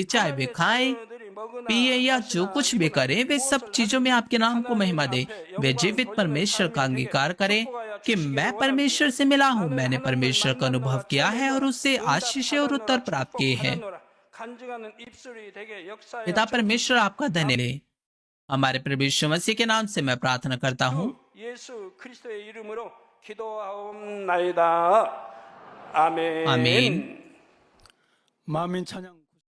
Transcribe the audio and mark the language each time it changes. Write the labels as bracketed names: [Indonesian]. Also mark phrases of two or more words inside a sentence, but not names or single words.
[Hindi] चाहे वे खाएं, पिए या जो कुछ भी करें, वे सब चीजों में आपके नाम को महिमा दे। वे जीवित परमेश्वर का अंगीकार करें कि मैं परमेश्वर से मिला हूँ, मैंने परमेश्वर का अनुभव किया है और उससे आशीष और उत्तर प्राप्त किए हैं। पिता परमेश्वर आपका धन्यवाद। हमारे प्रभु यीशु मसीह के नाम से मैं प्रार्थना करता हूँ। [Korean] 예수 그리스도의 이름으로 기도하옵나이다. 아멘. 아멘. 만민 찬양